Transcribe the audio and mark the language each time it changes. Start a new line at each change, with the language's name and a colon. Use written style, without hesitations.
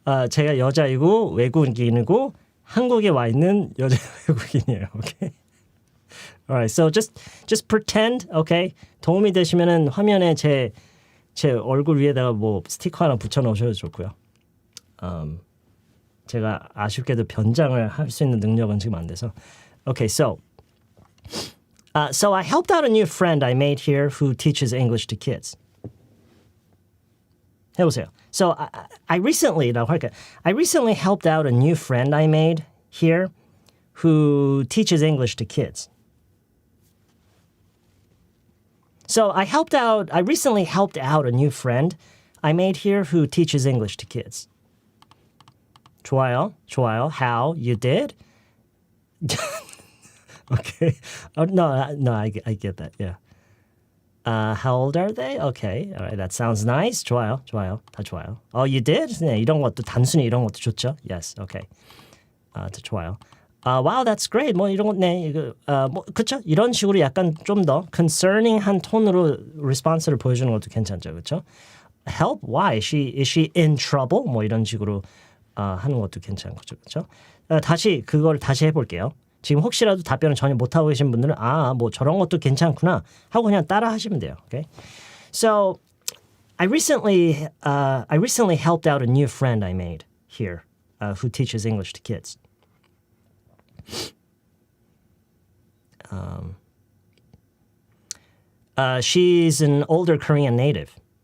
Korean: 제가 여자이고 외국인이고 한국에 와 있는 여자 외국인이에요.
English: 오케이. Alright, so just pretend, okay?
Korean: 도움이 되시면은 화면에 제 얼굴 위에다가 뭐 스티커 하나 붙여 놓으셔도 좋고요. 제가 아쉽게도 변장을 할 수 있는 능력은 지금 안 돼서.
English: Okay, so I helped out a new friend I made here who teaches English to kids.
Korean: 해보세요.
English: So I recently helped out a new friend I made here who teaches English to kids. So I recently helped out a new friend I made here who teaches English to kids.
Korean: 좋아요.
English: How? You did? Okay. No, I get that. Yeah. How old are they? Okay. All right. That sounds nice.
Korean: 좋아요. 다 좋아요.
English: Oh, you did?
Korean: 네, 이런 것도 단순히 이런 것도 좋죠.
English: Yes. Okay.
Korean: 다 좋아요.
English: Wow, that's great.
Korean: 뭐 이런 거, 네, 이거, 뭐 그렇죠? 이런 식으로 약간 좀 더 concerning한 톤으로 리스폰스를 보여주는 것도 괜찮죠, 그렇죠?
English: Help? Why? Is she in trouble?
Korean: 뭐 이런 식으로 하는 것도 괜찮은 거죠, 그렇죠? 그걸 다시 해볼게요. 지금 혹시라도 답변을 전혀 못 하고 계신 분들은 뭐 저런 것도 괜찮구나 하고 그냥 따라 하시면 돼요.
English: Okay? So I recently helped out a new friend I made here who teaches English to kids. She's an older Korean native.